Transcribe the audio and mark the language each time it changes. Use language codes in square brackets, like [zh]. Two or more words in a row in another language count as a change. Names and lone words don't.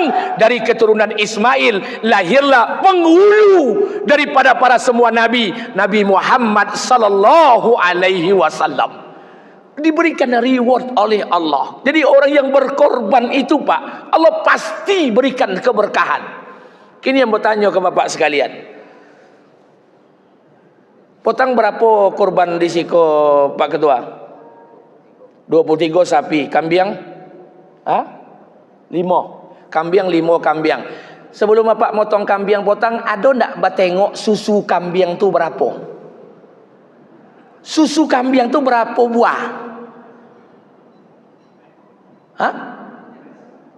[id] Dari keturunan Ismail lahirlah penghulu daripada para semua nabi, Nabi Muhammad [ar] صلى الله عليه وسلم. [id] Diberikan reward oleh Allah. Jadi orang yang berkorban itu, Pak, Allah pasti berikan keberkahan. Kini yang bertanya ke bapak sekalian, [min] potang berapa korban di siko Pak Ketua? 23 sapi, kambiang? 5. Kambiang 5 kambiang. Sebelum bapak motong kambiang potang, ada ndak batengok susu kambiang tu berapa? Susu kambiang tu berapa buah?